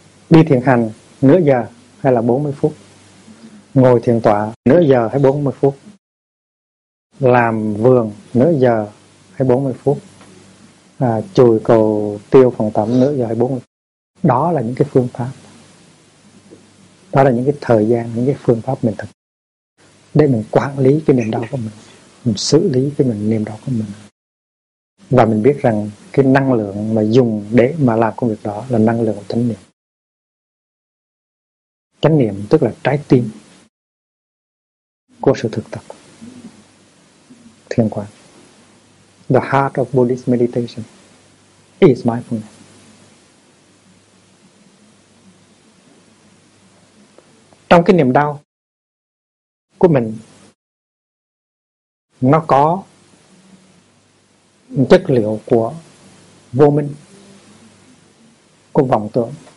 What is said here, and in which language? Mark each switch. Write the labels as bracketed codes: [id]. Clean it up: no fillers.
[vi] Đi thiền hành nửa giờ hay là 40 phút, ngồi thiền tọa nửa giờ hay 40 phút, làm vườn nửa giờ hay 40 phút, chùi cầu tiêu phòng tắm nửa giờ hay 40 phút, đó là những cái phương pháp, đó là những cái thời gian, những cái phương pháp mình thực để mình quản lý cái niềm đau của mình xử lý cái mình niềm đau của mình, và mình biết rằng cái năng lượng mà dùng để mà làm công việc đó là năng lượng của chánh niệm. Chánh niệm tức là trái tim của sự thực tập thiền quán. [en] The heart of Buddhist meditation is mindfulness. [vi] Trong cái niềm đau của mình, nó có chất liệu của vô minh, của vọng tưởng.